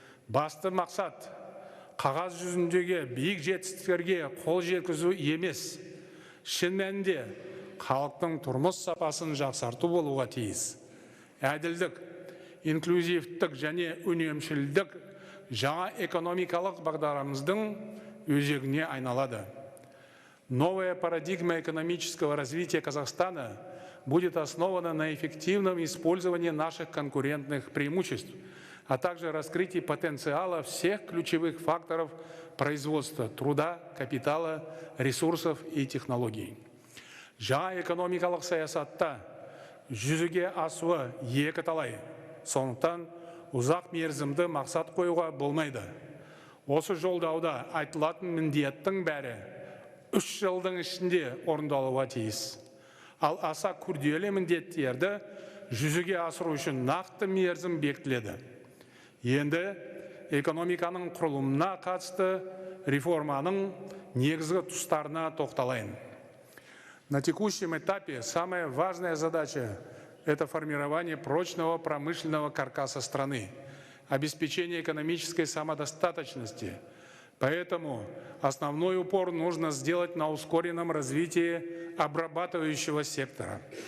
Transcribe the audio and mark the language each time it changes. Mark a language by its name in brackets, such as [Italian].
[Kazakh] Басты мақсат қағаз жүзіндегі биік жетістіктерге қол жеткізу емес, шын мәнінде халықтың тұрмыс сапасын жақсарту болуға тиіс. Әділдік, инклюзивтік және үнемшілдік жаңа экономикалық бағдарымыздың өзегіне айналады. [Russian] Новая парадигма экономического развития Казахстана будет основана на эффективном использовании наших конкурентных преимуществ, а также раскрытии потенциала всех ключевых факторов производства труда, капитала, ресурсов и технологий. [Kazakh] Жаңа экономикалық саясатта жүзеге асуы екі талай. Сондықтан ұзақ мерзімді мақсат қоюға болмайды. Осы жолдауда айтылатын міндеттің бәрі 3 жылдың ішінде орындалуға тиіс. Ал аса күрделі міндеттерді жүзеге асыру үшін нақты мерзім бекітіледі. Енді экономиканың құрылымына қатысты реформаның негізгі тұстарына тоқталайын. [Russian] На текущем этапе самая важная задача – это формирование прочного промышленного каркаса страны, обеспечение экономической самодостаточности. Поэтому основной упор нужно сделать на ускоренном развитии обрабатывающего сектора.